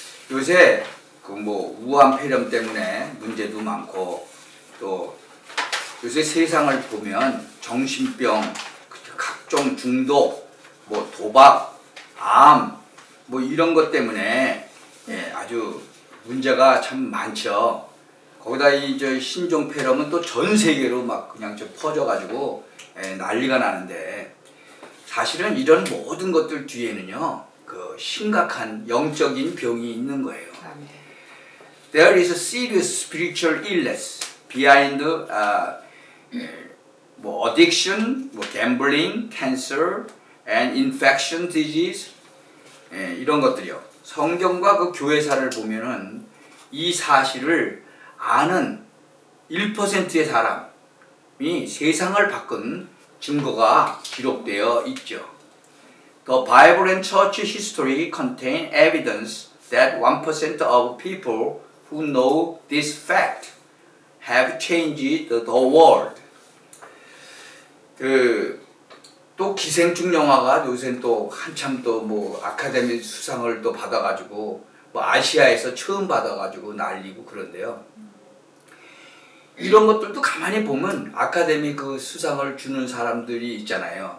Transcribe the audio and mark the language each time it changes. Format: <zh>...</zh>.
<ko>요새 우한 폐렴 때문에 문제도 많고 또 요새 세상을 보면 정신병, 각종 중독, 도박, 암 이런 것 때문에 아주 문제가 참 많죠. 거기다 이 신종 폐렴은 또 전 세계로 막 그냥 퍼져가지고 난리가 나는데 사실은 이런 모든 것들 뒤에는요. 심각한 영적인 병이 있는 거예요.</ko> <en>There is a serious spiritual illness behind addiction, gambling, cancer, and infection disease</en> <ko>이런 것들이요. 성경과 그 교회사를 보면은 이 사실을 아는 1%의 사람이 세상을 바꾼 증거가 기록되어 있죠.</ko> <en>The Bible and church history contain evidence that 1% of people who know this fact have changed the world.</en> <ko>또 기생충 영화가 요새 또 한참 또 아카데미 수상을 또 받아가지고 아시아에서 처음 받아가지고 난리고 그런데요. 이런 것들도 가만히 보면 아카데미 그 수상을 주는 사람들이 있잖아요.</ko>